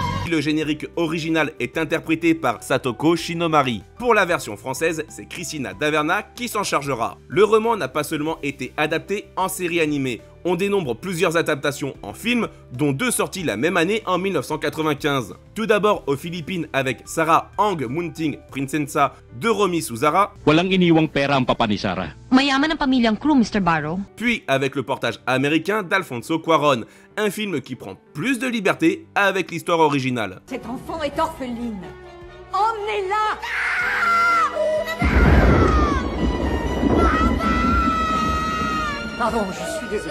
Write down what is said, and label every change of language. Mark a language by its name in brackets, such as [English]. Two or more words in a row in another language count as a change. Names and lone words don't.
[French] le générique original est interprété par Satoko Shinomari. Pour la version française, c'est Cristina Daverna qui s'en chargera. Le roman n'a pas seulement été adapté en série animée. On dénombre plusieurs adaptations en film, dont 2 sorties la même année en 1995. Tout d'abord aux Philippines avec Sarah Ang Munting Prinsesa de Romy Suzara. [Filipino] Walang iniwang pera ang papa ni Sarah. Mayaman ang pamilyang crew, Mr. Barrow. [French] Puis avec le portage américain d'Alfonso Cuarón, un film qui prend plus de liberté avec l'histoire originale. Cette enfant est orpheline. Emmenez-la! Pardon, je suis désolé.